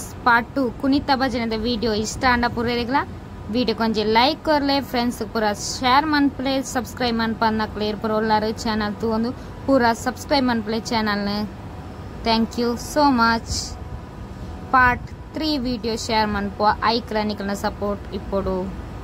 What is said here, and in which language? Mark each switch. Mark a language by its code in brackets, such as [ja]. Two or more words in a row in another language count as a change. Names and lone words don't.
[tcy] ಪಾರ್ಟ್ 2 ಕುಣಿತ ಭಜನೆದ ವಿಡಿಯೋ ಇಷ್ಟ ಅಂಡ ಪೂರೆರೆಗ್ಲ ವಿಡಿಯೋ ಕೊಂಚ ಲೈಕ್ ಕೊರ್ಲೆ ಫ್ರೆಂಡ್ಸ್ ಪೂರ ಶೇರ್ ಮನ್ಪ್ಲೆ ಸಬ್ಸ್ಕ್ರೈಬ್ ಮನ್ಪನ್ನಕ್ಲೆ ಪೂರ ಒಲ್ಲಾರು ಚಾನಲ್ ತು ಒಂದು ಪೂರ ಸಬ್ಸ್ಕ್ರೈಬ್ ಮನ್ಪ್ಲೆ ಚಾನಲ್ನ. [en] thank you so much. [tcy] ಪಾರ್ಟ್ 3 ವಿಡಿಯೋ ಶೇರ್ ಮನ್ಪುವ ಐಕ್ಲ ನಿಕಲ್ನ ಸಪೋರ್ಟ್ ಇಪ್ಪೊಡು.